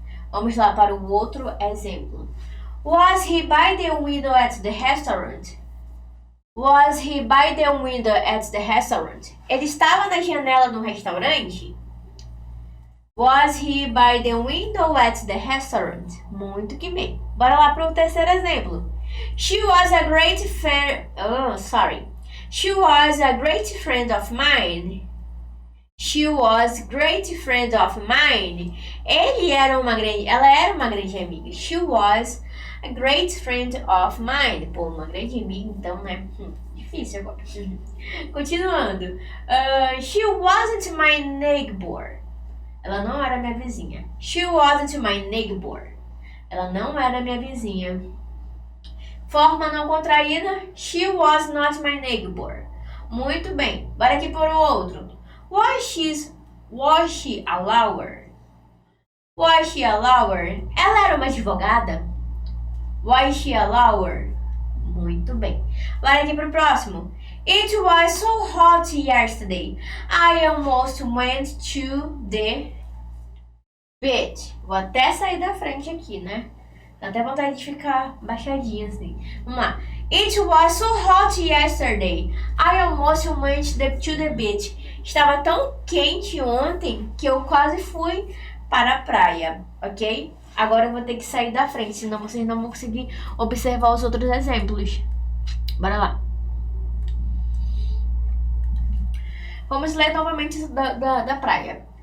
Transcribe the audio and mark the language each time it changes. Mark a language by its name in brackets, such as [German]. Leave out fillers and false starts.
[Portuguese] Vamos lá para o outro exemplo. [English] Was he by the window at the restaurant? Was he by the window at the restaurant? [Portuguese] Ele estava na janela do restaurante? [English] Was he by the window at the restaurant? [Portuguese] Muito que bem. Bora lá para o terceiro exemplo. [English] She was a great friend. She was a great friend of mine. She was a great friend of mine. [Portuguese] Ela era uma grande amiga. [English] She was a great friend of mine. [Portuguese] Pô, uma grande amiga, então, né? difícil agora. Continuando. [English] She wasn't my neighbor. [Portuguese] Ela não era minha vizinha. [English] She wasn't my neighbor. [Portuguese] Ela não era minha vizinha. Forma não contraída. [English] She was not my neighbor. [Portuguese] Muito bem. Bora aqui para o outro. [English] Was she a lawyer? [Portuguese] Was she a lawyer? Ela era uma advogada? Was she a lawyer? Muito bem. Bora aqui para o próximo. [English] It was so hot yesterday. I almost went to the beach. [Portuguese] Vou até sair da frente aqui, né? Dá até vontade de ficar baixadinha assim. Vamos lá. [English] It was so hot yesterday. I almost went to the beach. [Portuguese] Estava tão quente ontem que eu quase fui para a praia, ok? Agora eu vou ter que sair da frente, senão vocês não vão conseguir observar os outros exemplos. Bora lá. Vamos ler novamente da praia.